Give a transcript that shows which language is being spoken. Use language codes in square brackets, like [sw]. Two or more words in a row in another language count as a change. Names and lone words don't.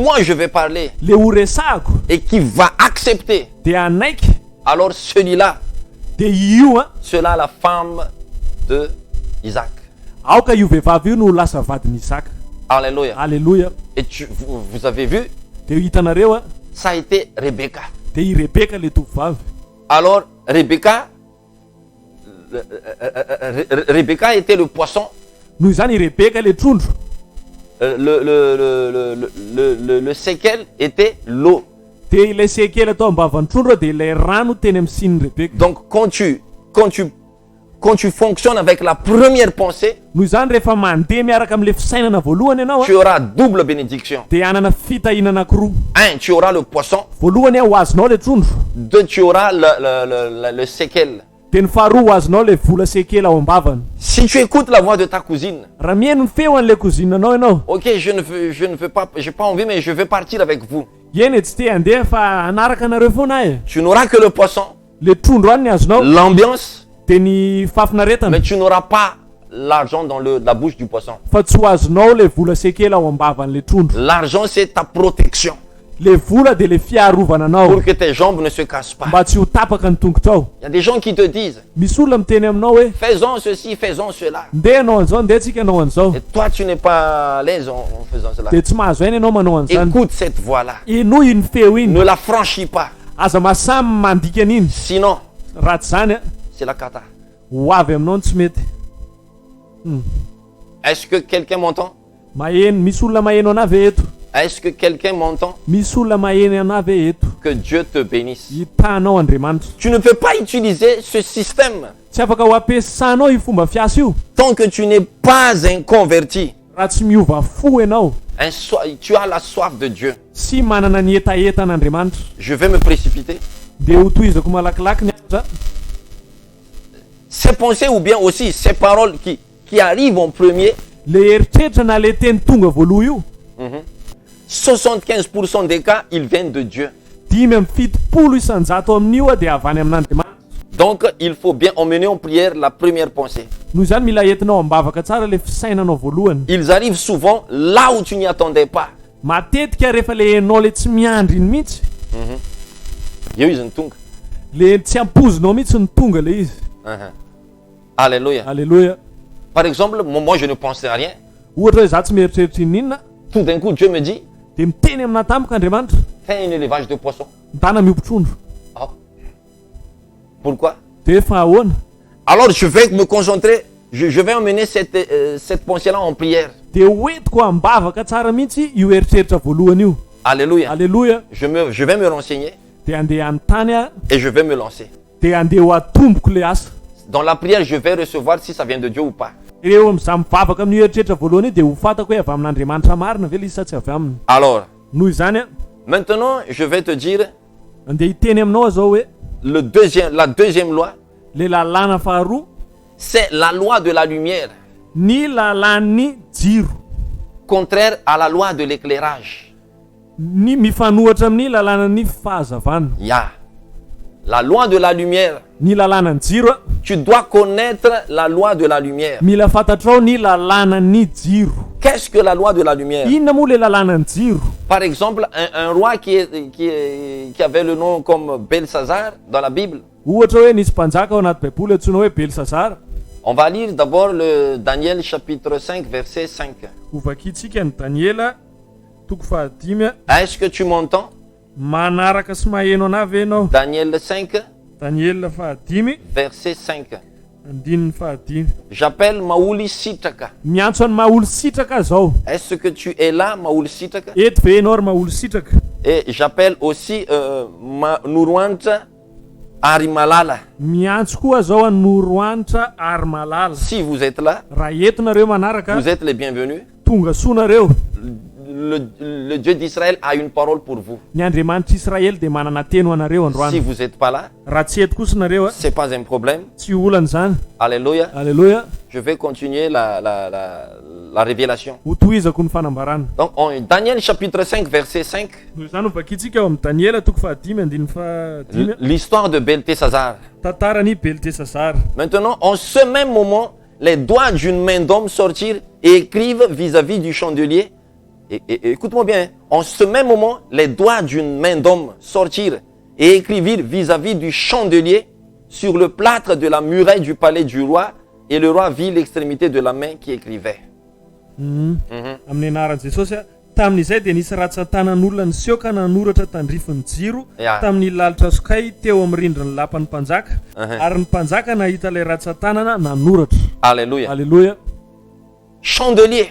[fr] moi je vais parler [mg] le ho resahako [fr] et qui va accepter, [mg] de anaiky [fr] alors celui-là, [mg] de io [fr] sera la femme de Isaac. [mg] aoka io vehivavy io no lasa vadiny Isaka. [fr] Alléluia. [mg] Alleluia. [fr] Et vous avez vu, [mg] De hitanareo [fr] ça a été Rebecca. [mg] de i Rebeka le tovovavy. [fr] Alors Rebecca, Rebecca était le poisson. [mg] Noho izany i Rebeka le trondro. [fr] Le séquel était l'eau. [mg] De ilay sekely atao ambavan'ny trondro de ilay rano teny amin'ny sin'ny Rebeka. [fr] Donc quand tu fonctionnes avec la première pensée, [mg] Noho izany rehefa mandeha miaraka amin'le fisainana voalohany ianao [fr] tu auras double bénédiction. [mg] de hanana fitahinana anankiroa. [fr] Un, tu auras le poisson. [mg] Voalohany ho azonao le trondro. [fr] Deux, tu auras le séquel. [mg] De ny faharoa ho azonao le vola sekely ao ambavany. [fr] Si tu écoutes la voix de ta cousine, [mg] Raha mihaino ny feo an'le kozinanao ianao. [fr] ok, je ne veux pas, j'ai pas envie, mais je vais partir avec vous. [mg] Eny tsy te handeha fa anaraka anareo foana e. [fr] Tu n'auras que le poisson, [mg] Le trondro any ny azonao [fr] l'ambiance, [mg] de ny fafinaretana. [fr] mais tu n'auras pas l'argent dans la bouche du poisson. [mg] Fa tsy ho azonao le vola sekely ao ambavan'le trondro. [fr] L'argent, c'est ta protection [mg] Le vola de le fiarovana anao [fr] pour que tes jambes ne se cassent pas. [mg] mba tsy ho tapaka ny tongotra ao. [fr] Il y a des gens qui te disent, [mg] Misy olona miteny aminao hoe [fr] faisons ceci, faisons cela. [mg] ndeha anao an'izao ndeha tsika anao an'izao. [fr] Et toi, tu n'es pas à l'aise en faisant cela. [mg] De tsy mahazo aina ianao manao an'izany. [fr] Écoute cette voix-là. [mg] Inoy iny feo iny. [fr] Ne la franchis pas. [mg] Aza masamy mandika an'iny. [fr] Sinon, [mg] Raha tsy zany [fr] c'est la cata. [mg] ho avy aminao ny tsy mety. [fr] Est-ce que quelqu'un m'entend? [mg] Maheno, misy olona maheno anavy eto. [fr] Est-ce que quelqu'un m'entend? [mg] Misy olona maheno anavy eto. [fr] Que Dieu te bénisse. [mg] Hitanao Andriamanitra. [fr] Tu ne peux pas utiliser ce système [mg] Tsy afaka ho ampiasanao io fomba fiasa io [fr] tant que tu n'es pas un converti. [mg] raha tsy miova fo ianao. [fr] Tu as la soif de Dieu. [mg] Sy manana ny etaetan'Andriamanitra. [fr] Je vais me précipiter. [mg] De ho tohizako malakilaky ny aza. [fr] Ces pensées ou bien aussi ces paroles qui arrivent en premier, [mg] Le eritreritra na le teny tonga voaloha io [fr] 75% des cas, ils viennent de Dieu. [mg] 5% amin'io de avy any amin'Andriamanitra. [fr] Donc, il faut bien emmener en prière la première pensée. [mg] Noho izany mila entinao ambavaka tsara le fisainanao voalohany. [fr] Ils arrivent souvent là où tu n'y attendais pas. [mg] Matetika rehefa le enao le tsy miandry iny mihitsy eo izy ny tonga. Le tsy ampozinao mihitsy ny tonga le izy. [fr] Alléluia. [mg] Alléluia. [fr] Par exemple, moi je ne pensais à rien. [mg] Ohatra hoe za tsy mieritreritra inona, [fr] Tout d'un coup, Dieu me dit, [mg] de miteny amina tampoka Andriamanitra, [fr] fais un élevage de poissons. [mg] mitana miompy-trondro. [fr] Ah. Pourquoi? [mg] De efa ahoana? [fr] Alors je vais me concentrer, je vais emmener cette pensée-là en prière. [mg] De hoentiko ambavaka tsara mihitsy io eritreritra voalohany io. [fr] Alléluia. [mg] Alleluia. [fr] Je vais me renseigner [mg] De andeha anontany aho, [fr] et je vais me lancer. [mg] de andeha ho atomboko le asa. [fr] Dans la prière, je vais recevoir si ça vient de Dieu ou pas. [mg] Ireo am'za mivavaka amin'io eritreritra voalohany io de ho fantako hoe avy amin'Andriamanitra marina ve le izy sa tsy avy aminy. [fr] Alors, [mg] Noho izany a, [fr] maintenant, je vais te dire [mg] andeha hiteny aminao zao hoe [fr] la deuxième loi, [mg] le lalàna faharoa, [fr] c'est la loi de la lumière, [mg] ny lalàn'ny jiro, [fr] contraire à la loi de l'éclairage. [mg] ny mifanohatra amin'ny lalànan'ny fahazavana. [fr] Ya. La loi de la lumière, [mg] Ny lalànan'ny jiro a, [fr] tu dois connaître la loi de la lumière. [mg] mila fantatrao ny lalànan'ny jiro. [fr] Qu'est-ce que la loi de la lumière? [mg] Inona moa le lalànan'ny jiro? [fr] Par exemple, un roi qui avait le nom comme Belshazzar dans la Bible. [mg] Ohatra hoe nisy mpanjaka ao anaty baiboly antsoina hoe Belsazara. [fr] On va lire d'abord le Daniel chapitre 5 verset 5. [mg] Ovakitsika ny Daniela toko fahadimy a. [fr] Est-ce que tu m'entends? [mg] Manaraka sy maheno anavy ianao. [fr] Daniel 5 [mg] Daniela fahadimy, [fr] verset 5. [mg] andininy fahadimy. [fr] J'appelle Maouli Sitraka. [mg] Miantso any maha olo sitraka zao. [fr] Est-ce que tu es là, Maouli Sitraka? [mg] Eto ve ianao ry maha olo sitraka? [fr] Et j'appelle aussi Nourouantra Arimalala. [mg] Miantso koa zao any Noroanitra ary malala. [fr] Si vous êtes là, [mg] Raha eto nareo manaraka, [fr] vous êtes les bienvenus. [mg] tonga soa nareo. [fr] Le Dieu d'Israël a une parole pour vous. [mg] Ny Andriamanitra Israely de manana teny ho anareo [fr] Si [mg] androany. [fr] vous n'êtes pas là, [mg] Raha tsy eto kosa nareo a, [fr] c'est pas un problème. [mg] tsy olana zany. [fr] Alléluia. [mg] Alleluia. [fr] Je vais continuer la révélation. [mg] Ho tohizako ny fanambarana. [fr] Donc, Daniel chapitre 5, verset 5, [mg] Noho izany ovakitsika ao amin'ny Daniela toko fahadimy andininy fahadimy. [fr] l'histoire de Belteshazzar. [mg] Tantarany Beltesazara. [fr] Maintenant, en ce même moment, les doigts d'une main d'homme sortirent et écrivent vis-à-vis du chandelier. Et écoute-moi bien, hein. En ce même moment, les doigts d'une main d'homme sortirent et écrivirent vis-à-vis du chandelier sur le plâtre de la muraille du palais du roi. Et le roi vit l'extrémité de la main qui écrivait. [mg] Amin'ny anaran'i Jesosy a, tamin'izay dia nisy ratsan-tanan'olona niseho ka nanoratra tandrifin'ny jiro Ya. tamin'ny lalitra sokay teo amin'ny rindrin'ny lapan'ny mpanjaka, ary ny mpanjaka nahita ilay ratsan-tanana nanoratra. [fr] Alléluia. [mg] Alleluia. [fr] Chandelier.